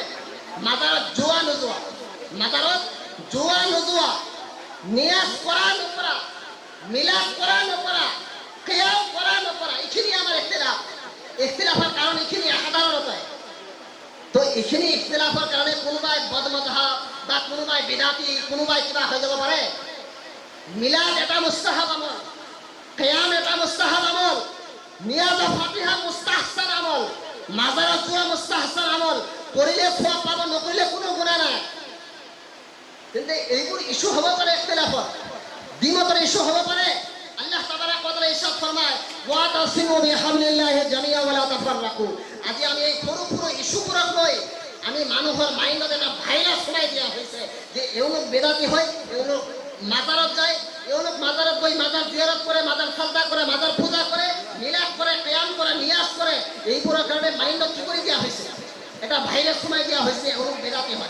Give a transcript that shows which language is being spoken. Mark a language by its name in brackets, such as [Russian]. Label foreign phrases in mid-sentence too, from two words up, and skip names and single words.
[Assamese] মাজাৰত যোৱা নোযোৱা, মাজাৰত যোৱা নোযোৱা, নিয়াজ কৰা নকৰা, মিলাদ কৰা নকৰা, কিয়াম কৰা নকৰা, এইখিনি আমাৰ ইখতিলাফ। ইখতিলাফৰ কাৰণ এইখিনি সাধাৰণতে। তো এইখিনি ইখতিলাফৰ কাৰণে কোনোবাই বদমজহাব বা কোনোবাই বিদাতি, কোনোবাই কিবা হৈ যাব পাৰে। মিলাদ এটা মুস্তাহাব আমল, কিয়াম এটা মুস্তাহাব আমল, নিয়াজ ফাতিহা মুস্তাহসান আমল, মাজাৰত যোৱা মুস্তাহসান আমল। কৰিলে খোৱা পাব, নকৰিলে কোনো গুণা নাই। কিন্তু এইবোৰ ইছ্যু হ'ব পাৰে ইখতিলাফত, দ্বিমতৰ ইছ্যু হ'ব পাৰে। [Arabic] الله تبارك و تعالى [Urdu] ارشاد فرمائے, [Arabic] واعتصموا بحبل الله جميعا و لا تفرقوا. [Assamese] আজি আমি এই সৰু সৰু ইছ্যুবোৰক লৈ আমি মানুহৰ মাইণ্ডত এটা ভাইৰাছ সোমাই দিয়া হৈছে যে এওঁলোক বেদাতি হয়, এওঁলোক মাজাৰত যায়, এওঁলোক মাজাৰত গৈ মাজাৰ জিয়ারত কৰে, মাজাৰ সাজদা কৰে, মাজাৰ পূজা কৰে, মিলাদ কৰে, কিয়াম কৰে, নিয়াজ কৰে। এইবোৰৰ কাৰণে মাইণ্ডত কি কৰি দিয়া হৈছে? এটা ভাইৰাছ সোমাই দিয়া হৈছে, এওঁলোক বেদাতি হয়।